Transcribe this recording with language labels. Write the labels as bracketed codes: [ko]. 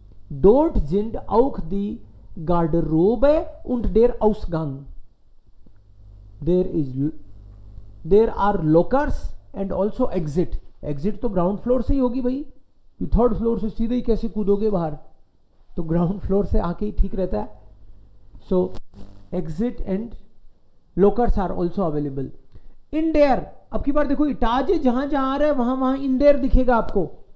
[de] Dort sind auch die Garderobe und der Ausgang. [en] There are lockers and also exit. [hi] Exit तो ground floor से ही होगी भाई, third floor से सीधे ही कैसे कूदोगे बाहर, तो ग्राउंड फ्लोर से आके ही ठीक रहता है. [en] So exit and lockers are also available. [hi] इंडेयर, अब की बार देखो इटाज जहां जहां आ रहा है वहां वहां इंडेयर दिखेगा आपको.